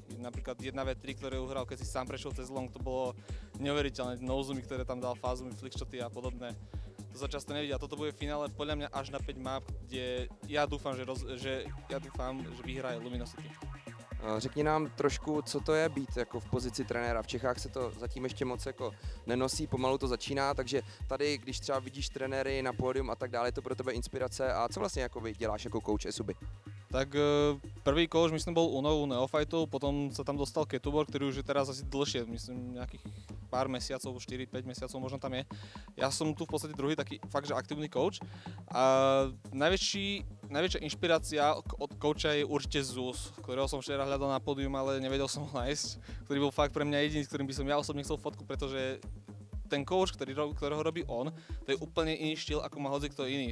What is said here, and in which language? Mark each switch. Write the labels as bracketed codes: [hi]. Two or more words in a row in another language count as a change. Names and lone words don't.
[sk] Napríklad 1v3, ktoré uhral, keď si sám prešiel cez long, to bolo neuveriteľné. Nozumy, ktoré tam dal, fázumy, flickshoty a podobné. To sa často nevidí a toto bude v finále podľa mňa až na 5 map, kde ja dúfam, že vyhraje Luminosity. [cs] Řekni nám trošku, co to je být jako v pozici trenéra. V Čechách se to zatím ještě moc jako nenosí, pomalu to začíná, takže tady, když třeba vidíš trenéry na pódium a tak dále, je to pro tebe inspirace a co vlastně jako děláš jako coach Esuby? [sk] Tak prvý coach myslím bol u Neofightov, potom sa tam dostal Ketubor, ktorý už je teraz asi dlhšie, myslím nejakých pár mesiacov, 4-5 mesiacov možno tam je. Ja som tu v podstate druhý taký fakt, že aktívny coach a najväčšia inšpirácia od coacha je určite Zeus, ktorého som včera hľadal na pódium, ale nevedel som ho nájsť, ktorý bol fakt pre mňa jediný, s ktorým by som ja osobne chcel fotku, pretože ten coach, ktorého robí on, to je úplne iný štýl, ako má hocikto iný.